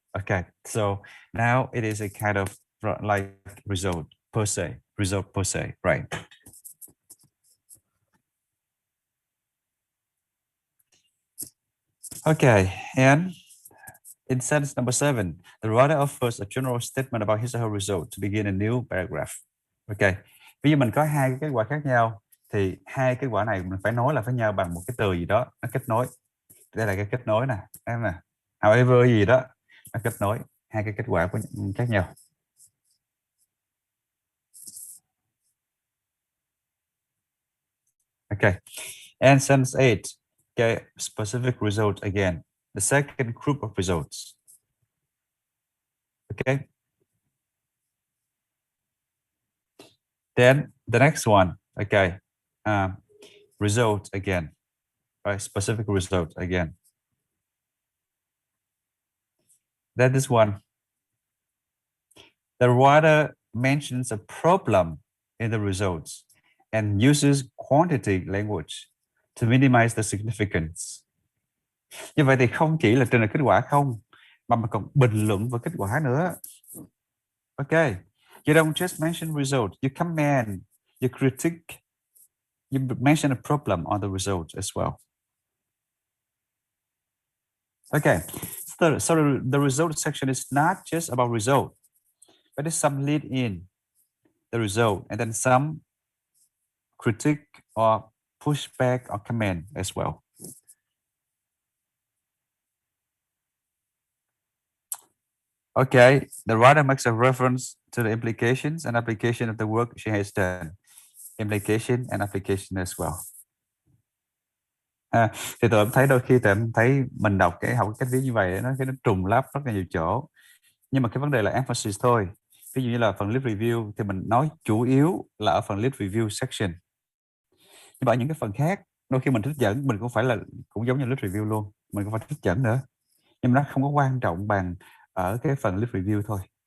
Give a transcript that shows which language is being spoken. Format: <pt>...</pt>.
<en>Okay, so now it is a kind of like result per se, right? Okay, and in sentence number 7, the writer offers a general statement about his or her result to begin a new paragraph.</en> <vi>Okay, bây giờ mình có hai cái kết quả khác nhau, thì hai kết quả này mình phải nói là với nhau bằng một cái từ gì đó nó kết nối. Đây là cái kết nối nè, em nè. However gì đó, nó kết nối hai cái kết quả của khác nhau.</vi> <en>Okay. And sentence 8. Okay, specific result again. The second group of results. Okay. Then the next one. Okay. Result again. Right. Specific result again. Then this one. The writer mentions a problem in the results and uses quantity language to minimize the significance.</en> <vi>Như vậy thì không chỉ là trình bày kết quả không, mà mình còn bình luận vào kết quả nữa.</vi> <en>Okay, you don't just mention result, you comment, you critique, you mention a problem on the result as well. Okay, so the result section is not just about result, but it's some lead in the result and then some critique or pushback or comment as well. Okay, the writer makes a reference to the implications and application of the work she has done. Implication and application as well.</en> <vi>Thì tụi em thấy đôi khi tụi em thấy mình đọc học cách viết như vậy nó trùng lắp rất là nhiều chỗ, nhưng mà cái vấn đề là emphasis thôi. Ví dụ như là phần list review thì mình nói chủ yếu là ở phần list review section, nhưng mà những cái phần khác đôi khi mình trích dẫn mình cũng giống như list review luôn, mình cũng phải trích dẫn nữa, nhưng mà nó không có quan trọng bằng ở cái phần list review thôi.</vi>